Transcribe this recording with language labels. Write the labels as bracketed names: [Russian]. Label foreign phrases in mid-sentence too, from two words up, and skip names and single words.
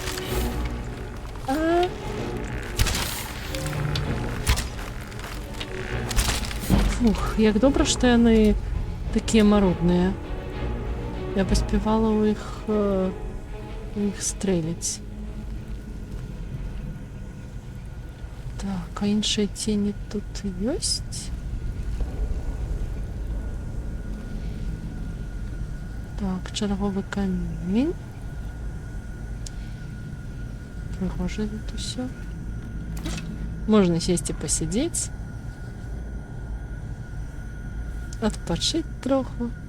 [Belarusian] Фух, як добра, што яны такія марудныя. Я паспявала ў іх стрэліць. Так, а іншыя цені тут ёсць? [Ukrainian] Так, черговий камінь. Пригоже тут все. [Russian] Можна сесть і посидеть. [Ukrainian] Отпочить трохи.